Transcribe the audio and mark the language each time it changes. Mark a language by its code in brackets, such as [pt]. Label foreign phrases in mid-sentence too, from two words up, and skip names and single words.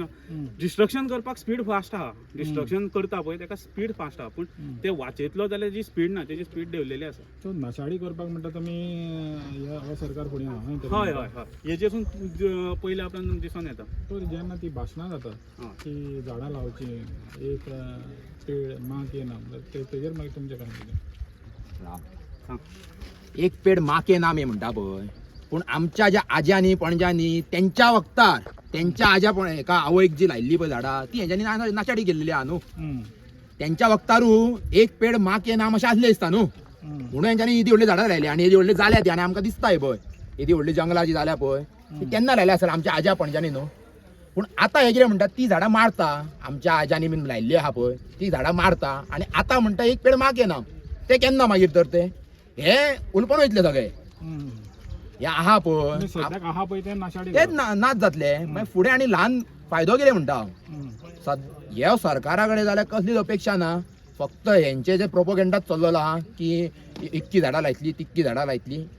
[kok] डिस्ट्रक्शन करपाक स्पीड फास्ट आहा. डिस्ट्रक्शन करता पळय तेका स्पीड फास्ट आहा. पूण ते वाचयतलो जाल्यार जी स्पीड ना तेजी स्पीड देंवलेली आसा. सो नाशाडी करपाक म्हणटा तुमी ह्या सरकार फुडें आहा? हय हेजेसून पयलीं आपल्यान दिसून येता. तर जेन्ना ती भाशणां जाता की झाडां लावची [hi] एक पेड माँ के नाम [kok] तेजेर मागीर तुमचें काय कितें? [hi] एक पेड माँ के नाम [kok] हे म्हणटा पळय. पूण आमच्या ज्या आज्यांनी पणज्यांनी तेंच्या वक्तार तेंच्या आज्या एका आवयक जी लायिल्ली पळय झाडां ती हेंच्यांनी नाशाडी केल्ली आहा न्हू. तेंच्या वक्तारू [hi] एक पेड माँ के नाम [kok] अशें आसलें दिसता न्हू. म्हणून हेंच्यांनी एदी व्हडली झाडां लायली आनी एदी व्हडली जाल्या ती आनी आमकां दिसता पळय एदी व्हडली जंगलां जी जाल्या पळय ती केन्ना लायल्या आसत आमच्या आज्या पणज्यांनी न्हू. पूण आतां हे कितें म्हणटात ती झाडां मारता आमच्या आज्यांनी बीन लायिल्ली आहा पळय ती झाडां मारता आनी आतां म्हणटा [hi] एक पेड माँ के नाम. [kok] ते केन्ना मागीर तर ते हे उलपण वयतले सगळे हे आहा पळय ते नाशाडी तेच नाच जातले. मागीर फुडें आनी ल्हान फायदो कितें म्हणटा हांव ह्या सरकारा कडेन जाल्यार कसलीच अपेक्षा ना. फक्त हेंचे जे प्रोपोगंडा चल्लेलो आहा की इतकी झाडां लायतली तितकी झाडां लायतली.